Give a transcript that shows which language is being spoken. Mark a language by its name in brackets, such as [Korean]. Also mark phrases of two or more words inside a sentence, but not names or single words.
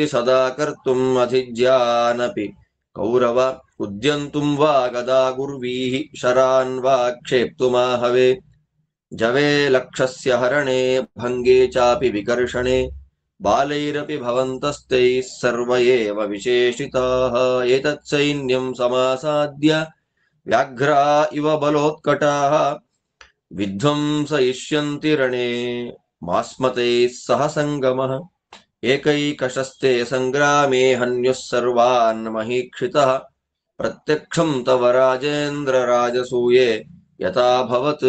[Sanskrit] ಸದಾ ಕರ್ತುಂ ಅಧಿಜ್ಯಾನಪಿ ಕೌರವ ಉದ್ಯಂತುಂ ವಾ ಗದಾ ಗುರ್ವೀಃ ಶರಾನ್ ವಾ ಕ್ಷೇಪ್ತುಮಾಹವೇ ಜವೇ ಲಕ್ಷಸ್ಯ ಹರಣೆ ಭಂಗೆ ಚಾಪಿ ವಿಕರ್ಷಣೆ ಬಾಲೈರಪಿ ಭವಂತಸ್ತೈಃ ಸರ್ವ ಏವ ವಿಶೇಷಿತಾಃ ಏತತ್ ಸೈನ್ಯಂ ಸಮಾಸಾದ್ಯ ವ್ಯಾಘ್ರಾ ಇವ ಬಲೋತ್ಕಟಾಃ ವಿಧ್ವಂಸಯಿಷ್ಯಂತಿ ರಣೇ ಮಾಸ್ಮತೈಃ ಸಹ ಸಂಗಮಃ ಏಕೈಕಶಸ್ತೆ ಸಂಗ್ರಾಮೇ ಹನ್ಯುಃ ಸರ್ವಾನ್ ಮಹೀಕ್ಷಿತಃ ಪ್ರತ್ಯಕ್ಷಂ ತವ ರಾಜೇಂದ್ರ ರಾಜಸೂಯೆ ಯಥಾಭವತ್.